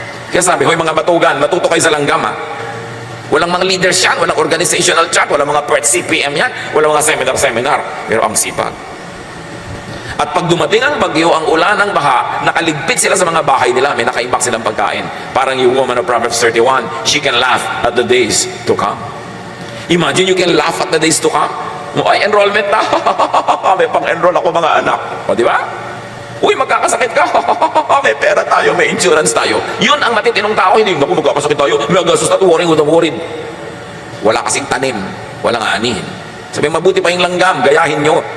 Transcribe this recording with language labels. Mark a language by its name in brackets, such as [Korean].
[Filipino] Kaya sabi, hoy mga batugan, matuto kayo sa langgam ha. Walang mga leaders yan, walang organizational chart, walang mga PERT CPM yan, walang mga seminar. Pero ang sipag. At pag dumating ang bagyo, ang ulan, ang baha, nakaligpit sila sa mga bahay nila, may nakaimbak silang pagkain. Parang yung [English] woman of Proverbs 31, she can laugh at the days to come. Imagine you can laugh at the days to come. [Filipino] Ay, enrollment na. May pang-enroll ako mga anak. O, di ba? Uy, magkakasakit ka. May pera tayo, may insurance tayo. Yun ang matitinong tao. Hindi, naku, magkakasakit tayo. May gastos na worried. Wala kasing tanim. Walang aanihin. Sabi, mabuti pa yung langgam. Gayahin nyo.